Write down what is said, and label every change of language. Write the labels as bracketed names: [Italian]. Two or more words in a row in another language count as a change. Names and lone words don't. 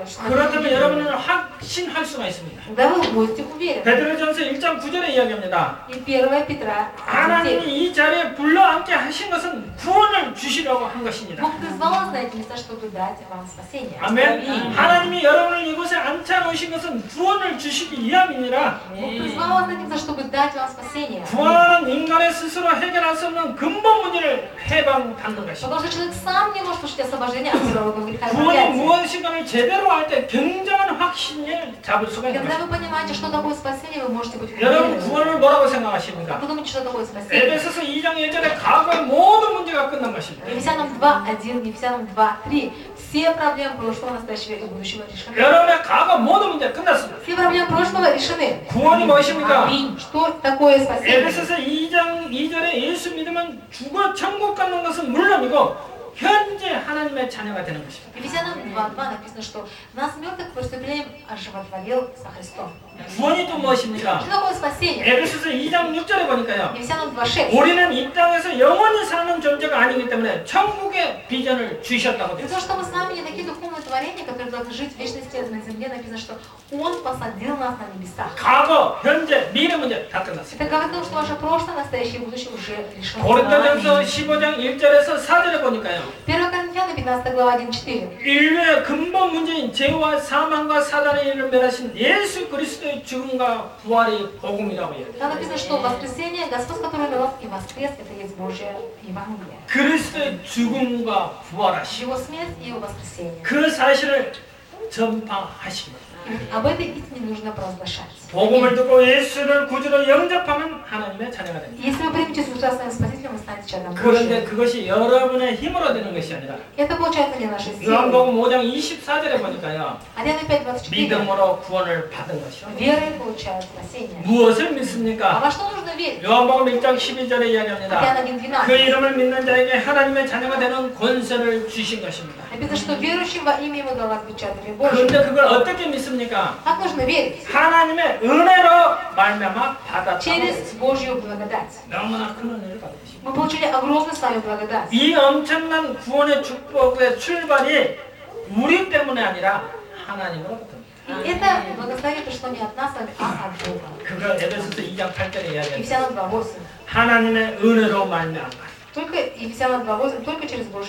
[Russian] что [Korean] 그렇다면 여러분은 확신할 수가 있습니다. [Russian] Тогда вы будете уверены. [Korean] 베드로전서 1장 9절에 이야기합니다. [Russian] И 1 Петра 1:9. [Korean] 하나님이 이 자리에 불러앉게 하신 것은 구원을 주시려고 한 것입니다. [Russian] Бог призвал вас на эти места, чтобы дать вам спасение. [Korean] 아멘. 하나님이 여러분을 이곳에 앉혀놓으신 것은 구원을 주시기 위함이니라. [Russian] Бог призвал вас на эти места, чтобы дать вам спасение. [Korean] 구원은 인간의 스스로 해결할 수 없는 근본 문제를 해방받는 것입니다. [Russian] Потому что человек сам не может получить освобождение от природного греха и [Korean] 구원이 [Russian] проклятия. [Korean] 무엇인가를 제대로 알 때 굉장한 확신을 잡을 수가 있는 [Russian] Когда [Korean] 것입니다. [Russian] вы понимаете, что такое спасение, вы можете быть [Korean] 여러분 [Russian] уверены. [Korean] 구원을 뭐라고 [Russian] Как [Korean] 생각하십니까? [Russian] вы думаете, что такое спасение? [Korean] 에베소서 2장 1절에 과거의 모든 문제가 끝난 것입니다. [Russian] Ефесянам 2:1, Ефесянам 2:3. Все проблемы прошлого, настоящего и будущего решены. [Korean] 여러분의 과거 모든 문제 끝났습니다. [Russian] Все проблемы прошлого решены. [Korean] 구원이 무엇입니까? [Russian] Аминь. Что такое спасение? [Korean] 에베소서 2장 2절에 예수 믿으면 죽어 천국 가는 것은 물론이고 현재 하나님의 자녀가 되는 것입니다. [Russian] Ефесянам 2:2 написано, что нас мертвых преступлением оживотворил со Христом. [Korean] 구원이 또 무엇입니까? [Russian] Что такое спасение? [Korean] 에베소서 2장 6절에 보니까요. [Russian] Ефесянам 2:6. [Korean] 우리는 이 땅에서 영원히 사는 존재가 아니기 때문에 천국의 비전을 주셨다고 되어 [Russian] Потому [Korean] 있습니다. [Russian] что мы с вами не такие духовные творения, которые должны жить в вечности на земле. Написано, что Он посадил нас на небесах. [Korean] 과거, 현재, 미래 문제 다 끝났습니다. [Russian] Это говорит о том, что ваше прошлое, настоящее и будущее уже решено. [Korean] 고린도전서 15장 1절에서 4절에 보니까요. [Russian] 1 Коринфянам 15 глава 1:4. [Korean] 인류의 근본 문제인 죄와 사망과 사단의 일을 멸하신 예수 그리스도의 죽음과 부활이 복음이라고 해요. [Russian] Там написано, что воскресение, Господь, который умер и воскрес, это есть Божье Евангелие. [Korean] 그리스도의 죽음과 부활하시 [Russian] Его смерть и Его воскресение. [Korean] 그 사실을 전파하시기 바랍니다. [Russian] Об этой истине нужно провозглашать. [Korean] 복음을 듣고 예수를 구주로 영접하면 하나님의 자녀가 됩니다. [Russian] Если вы примете Иисуса своим Спасителем, вы станете чадом [Korean] 그런데 [Russian] Божьим. [Korean] 그것이 여러분의 힘으로 되는 것이 아니라 [Russian] Это получается не нашей силой. [Korean] 요한복음 5장 24절에 보니까요. [Russian] 1 5:24. [Korean] 믿음으로 구원을 받은 것이요. [Russian] Верой получают спасение. [Korean] 무엇을 [Russian] А [Korean] 믿습니까? [Russian] во что нужно верить? [Korean] 요한복음 1장 12절에 이야기합니다. [Russian] Иоанна 1:12. [Korean] 그 이름을 믿는 자에게 하나님의 자녀가 되는 권세를 주신 것입니다. [Russian] Написано, что верующим во имя Его дала отпечатание Божие. [Korean] 그런데 그걸 어떻게 믿습니까? [Russian] Как нужно верить? [Korean] 하나님의 은혜로 말미암아 받았다. [Russian] Через Божью благодать. [Korean] 너무나 큰 은혜를 받으십니다. [Russian] Мы получили огромную с вами благодать. [Korean] 이 엄청난 구원의 축복의 출발이 우리 때문에 아니라 하나님으로부터. [Russian] И это благословение пришло не от нас, а от Бога. [Korean] 그걸 에베소서 2장 8절에 이야기합니다. [Russian] Ефесянам 2:8. [Korean] 하나님의 은혜로 말미암아 [Russian] Только Ефесянам 2:8, только через Божью